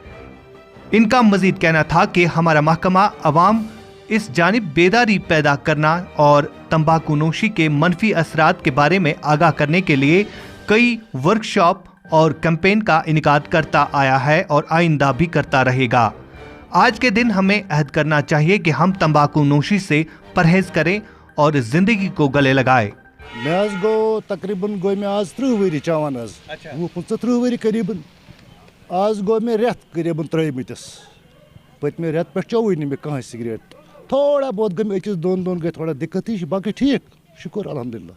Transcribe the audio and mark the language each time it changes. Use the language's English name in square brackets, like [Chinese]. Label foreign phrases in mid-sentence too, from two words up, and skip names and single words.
[Urdu] ان کا مزید کہنا تھا کہ ہمارا محکمہ عوام اس جانب بیداری پیدا کرنا اور تمباکو نوشی کے منفی اثرات کے بارے میں آگاہ کرنے کے لیے کئی ورکشاپ اور کیمپین کا انعقاد کرتا آیا ہے اور آئندہ بھی کرتا رہے گا. آج کے دن ہمیں عہد کرنا چاہیے کہ ہم تمباکو نوشی سے پرہیز کریں اور زندگی کو گلے لگائیں. [Kashmiri] مےٚ حظ گوٚو تقریٖباً گوٚو مےٚ آز 30 ؤری چٮ۪وان حظ 25 ؤری قریٖباً. آز گوٚو مےٚ رٮ۪تھ قریٖباً ترٛٲومٕتِس. پٔتمہِ رٮ۪تہٕ پٮ۪ٹھ چیوٚوٕے نہٕ مےٚ کٕہٕنۍ سِگریٹ. [Urdu] تھوڑا بہت [Kashmiri] گٔے مےٚ أکِس دۄن دۄہن گٔے تھوڑا دِقت ہِش، باقٕے ٹھیٖک [Arabic] شُکُر الحمدُاللہ.